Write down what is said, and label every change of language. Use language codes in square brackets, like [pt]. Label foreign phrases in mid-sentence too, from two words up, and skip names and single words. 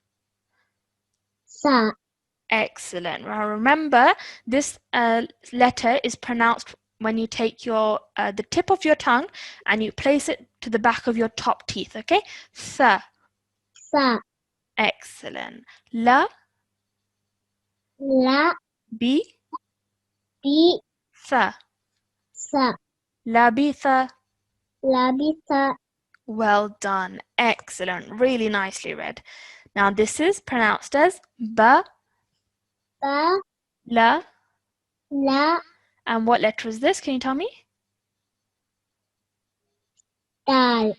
[ar] Sa. [en] Excellent. Now remember, this letter is pronounced when you take your the tip of your tongue and you place it to the back of your top teeth, okay? [ar] Sa. Sa. [en] Excellent. [ar] La, La. bi, Bi. tha. Sa. Labitha. Labisa. [en] Well done. Excellent. Really nicely read. Now this is pronounced as ba, [ar] Ba. la, La. [en] and what letter is this? Can you tell me? [ar] Dal.